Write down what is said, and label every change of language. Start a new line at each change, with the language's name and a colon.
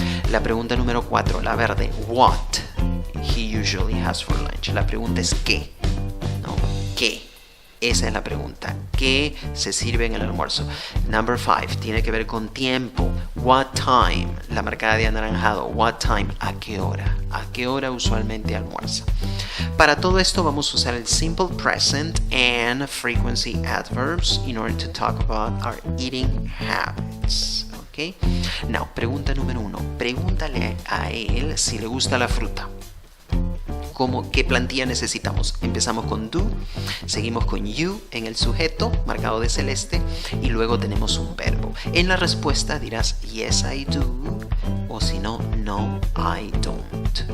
Spanish: La pregunta número 4, la verde,
English: what he usually has for lunch.
Spanish: La pregunta es qué, ¿no? ¿Qué? Esa es la pregunta. ¿Qué se sirve en el almuerzo? Number 5 tiene que ver con tiempo.
English: What time?
Spanish: La marcada de anaranjado.
English: What time?
Spanish: ¿A qué hora? ¿A qué hora usualmente almuerza? Para todo esto vamos a usar el
English: Simple Present and Frequency Adverbs in order to talk about our eating habits. Okay? Now,
Spanish: pregunta número 1. Pregúntale a él si le gusta la fruta. ¿Qué plantilla necesitamos? Empezamos con do, seguimos con you en el sujeto marcado de celeste y luego tenemos un verbo. En la respuesta dirás
English: yes I do
Spanish: o si no,
English: no I don't.